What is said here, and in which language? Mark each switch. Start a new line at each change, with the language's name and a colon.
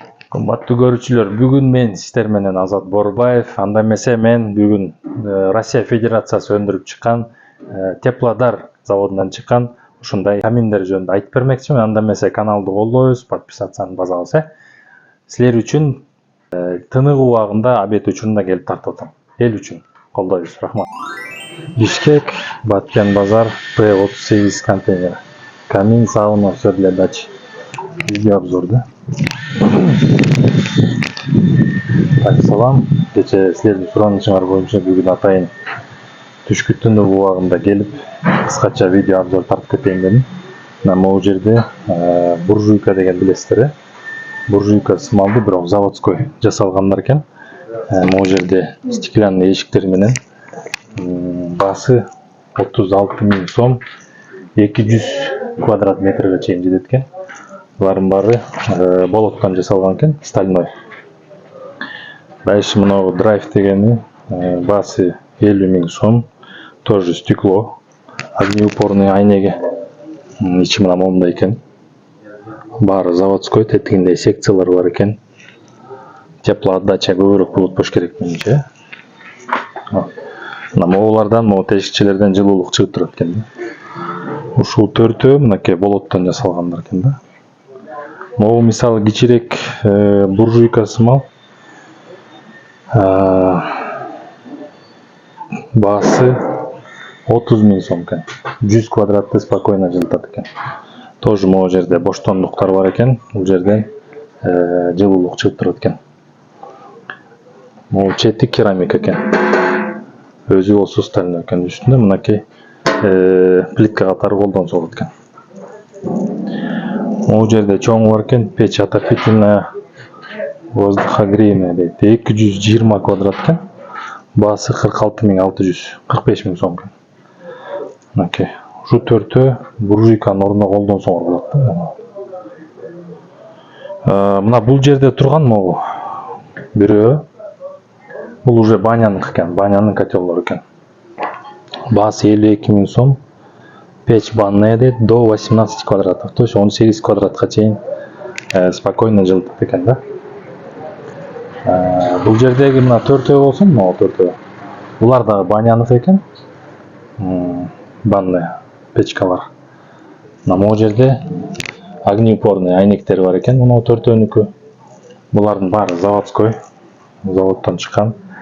Kyrgyz: Кымбаттуу көрүүчүлөр, бүгүн мен сиздер менен Азат Борбаев, анда эмесе мен бүгүн Россия Федерациясы өндүрүп чыккан Теплодар заводунан чыккан ушундай каминдер жөнүндө айтып бермекчимин. Анда эмесе каналды колдойбуз, подписацияны базаңыз. Силер үчүн тынык убагында обед учурунда келип тартып атам. Эл үчүн колдойбуз. Рахмат. Бишкек, Баткен базар, П38 контейнер.
Russian: Камин, сауна, все для дачи.
Kyrgyz: Видео обзор, да? Так, салам. Кече силердин суранышыңар боюнча бүгүн атайын түшкү убагында келип кыскача видео обзор тартып кетейин дедим. Мына могу жерде буржуйка деген билесиздер, буржуйка сымалды, бирок заводской жасалгандар экен. Могу жерде стеклянный эшиктер менен баасы 36 000 сом, 200 квадрат метрге чейин жетет экен. Булардын баары болоттон жасалган экен, стальной. Дальше мынау драйв дегени баасы 50 000 сом,
Russian: тоже стекло, огнеупорный
Kyrgyz: айнеги. Ичи мына момундай экен. Баары заводской, тетигинде секциялар бар экен. Теплоотдача көбүрөөк болот болуш керек менимче. Мына могулардан, могу тешикчелерден жылуулук чыгып турат экен. Ушул төртөө мынакей болоттон жасалгандар экен да. Могу мисалы кичирээк буржуйка сымал. Баасы 30 000 сом экен. 100 квадратты спокойно жылытат экен. Тоже могу жерде боштондуктар бар экен. Бул жерден жылуулук чыгып турат экен. Могу чети керамика экен. Өзү болсо стальной экен. Үстүндө мынакей плитка катары колдонсолот экен. Могу жерде чоңу бар экен.
Russian: Печь отопительная, воздухогрейная дейт.
Kyrgyz: 220 квадрат экен. Баасы 46 600, 45 000 сом экен. Мынакей. Ушу төртөө буржуйканын ордуна колдонсоңор болот да. Мына бул жерде турган могу бирөө. Бул уже банянык экен, банянын котелдору экен. Баасы 52 000 сом.
Russian: Печь банная
Kyrgyz: дейт,
Russian: до 18 квадратов, то есть
Kyrgyz: 18 квадратка чейин спокойно жылытат экен да. Бул жердеги мына төртөө болсун, могу төртөө. Булар дагы банянык экен. Банная печкалар. Мына могу жерде огнеупорный айнектер бар экен, мына төртөөнүкү. Булардын баары заводской, заводдон чыккан.